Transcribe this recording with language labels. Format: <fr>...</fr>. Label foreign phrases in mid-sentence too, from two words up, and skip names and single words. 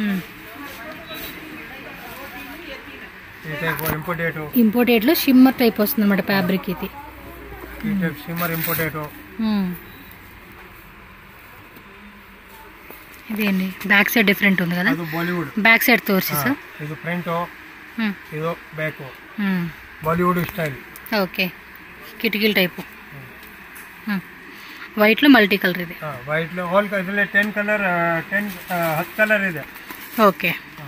<te>ఇంపోర్టెడ్ లో షిమ్మర్ టైప్ వస్తుంది అన్నమాట ఫ్యాబ్రిక్. ఇది ఇదేంటి</te> <en>back side different</en> <te>ఉంది కదా,</te> <en>back side</en> <te>తోర్సేసా.</te> <kn>ಇದು ಫ್ರಂಟ್, ಇದು ಬ್ಯಾಕ್,</kn> <en>Bollywood style.</en> <te>ఓకే, కిటికీల టైపు. వైట్ లో</te> <en>multi colour.</en> <te>ఇది వైట్ లో 10 కలర్ 10 కలర్ ಇದೆ. ఓకే.</te>